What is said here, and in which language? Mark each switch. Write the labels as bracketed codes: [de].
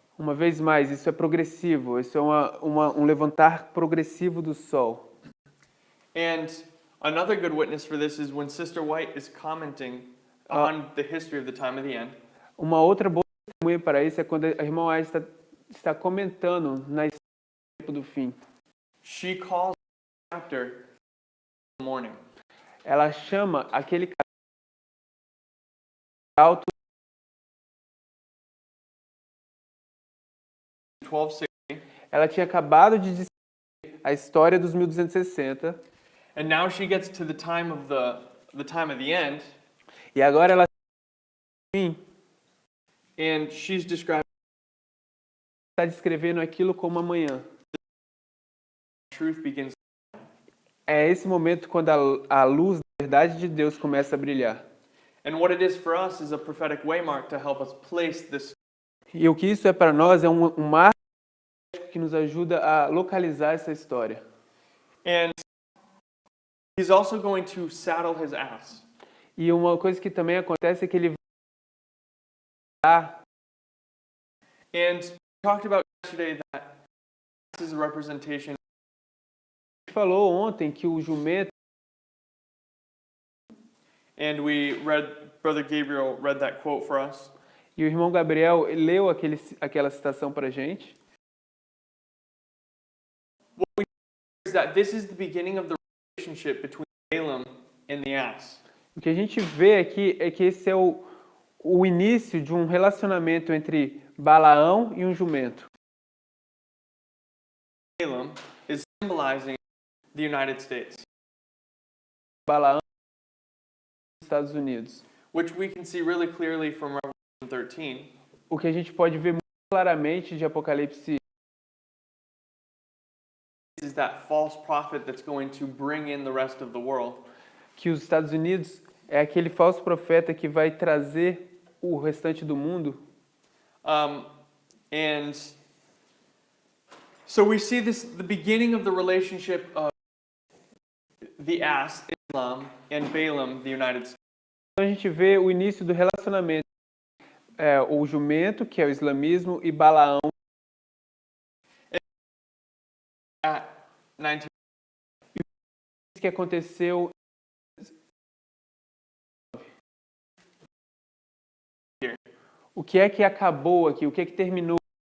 [pt] Uma vez mais, isso é progressivo. Isso é um levantar progressivo do sol. [en] And another good witness for this is when Sister White is commenting on the history of the time of the end. [pt] Uma outra boa testemunha para isso é quando a irmã White está comentando na história do tempo do fim. [en] She calls the chapter the morning. [pt] Ela chama aquele alto 1260. Ela tinha acabado de dizer a história dos 1260 [en] And now she gets to the time of the end, [pt] e agora ela [en] and she's describing [pt] está descrevendo aquilo como amanhã. [en] truth begins. [pt] É esse momento quando a luz da verdade de Deus começa a brilhar. [en] And what it is for us is a prophetic waymark to help us place this. [pt] E o que isso é para nós é um marco que nos ajuda a localizar essa história. [en] And he's also going to saddle his ass. [pt] E uma coisa que também acontece é que ele vai [en] And we talked about yesterday that this is a representation. [pt] A gente falou ontem que o jumento, [en] And Brother Gabriel read that quote for us. [pt] e o irmão Gabriel leu aquela citação para a gente, [en] Is that this is the beginning of the relationship between Balaam and the ass. [pt] o que a gente vê aqui é que esse é o início de um relacionamento entre Balaão e um jumento. [en] Balaam is symbolizing the United States, [pt] Balaão nos Estados Unidos. [en] which we can see really clearly from Revelation 13. [pt] O que a gente pode ver muito claramente de Apocalipse [en] Is that false prophet that's going to bring in the rest of the world. [pt] que os Estados Unidos é aquele falso profeta que vai trazer o restante do mundo. [en] And so we see the beginning of the relationship of the ass, Islam, and Balaam, the United States. [pt] Então a gente vê o início do relacionamento, o jumento, que é o islamismo, e Balaão. [en] At 19, [pt] Que aconteceu o que é que acabou aqui, o que é que terminou